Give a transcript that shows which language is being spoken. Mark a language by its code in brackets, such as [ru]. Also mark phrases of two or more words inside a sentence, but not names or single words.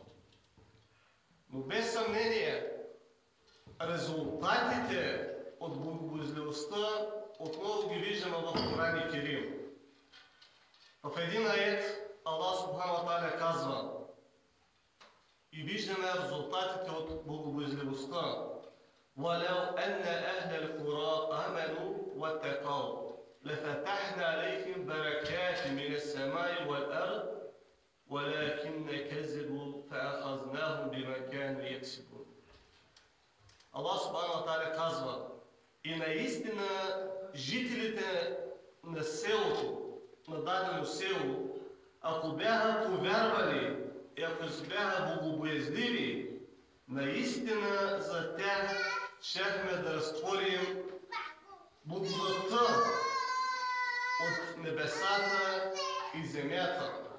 [bg] Но без съмнение, резултатите от богобоязливостта отново ги виждаме в Коран и Керим. В един аят Аллах [ar] سبحانه وتعالى [bg] казва и виждаме резултатите от богобоязливостта. [ar] وَلَوْ أَنَّ أَهْلَ الْقُرَىٰ آمَنُوا وَاتَّقَوْا لَفَتَحْنَا عَلَيْهِمْ بَرَكَاتٍ مِنَ السَّمَاءِ وَالْأَرْضِ وَلَكِنَّ كَذَّبُوا فَأَخَذْنَاهُمْ بِمَا كَانُوا يَكْسِبُونَ. [bg] Аллах [ar] سبحانه وتعالى [bg] казва: и наистина жителите на селото, на дадено село, ако бяха повярвали и ако бяха богобоязливи, наистина за тях щяхме да разтворим благодатта от небесата и земята.